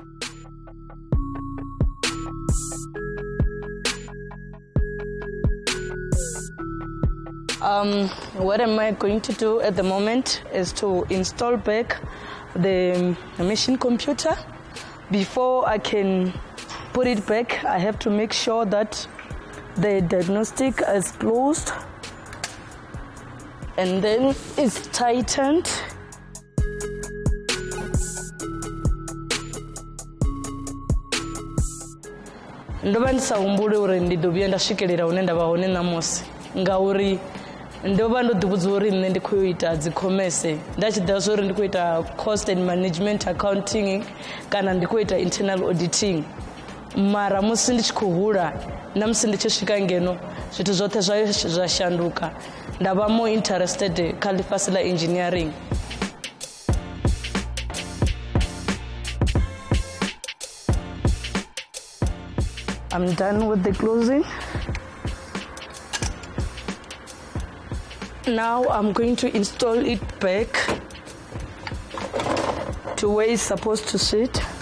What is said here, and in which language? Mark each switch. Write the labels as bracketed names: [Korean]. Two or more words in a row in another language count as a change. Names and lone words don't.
[English] What am I going to do at the moment is to install back the mission computer. Before I can put it back, I have to make sure that the diagnostic is closed and then it's tightened. [Venda] Ndova ndisahumbule uri ndidovhuya ndasvikelela hune ndavha hone namusi ngauri ndova ndo ḓivhudza uri nṋe ndi khou ita dzikhomese nda tshi ḓivha zwa uri ndi khou ita [English] cost and management accounting [Venda] kana ndi khou ita [English] internal auditing, [Venda] mara musi ndi tshi khou hula na musi ndi tshi swika ngeno zwithu zwoṱhe zwa shanduka, nda vha [English] more interested [Venda] kha ḽifhasi ḽa engineering. [English] I'm done with the closing. Now I'm going to install it back to where it's supposed to sit.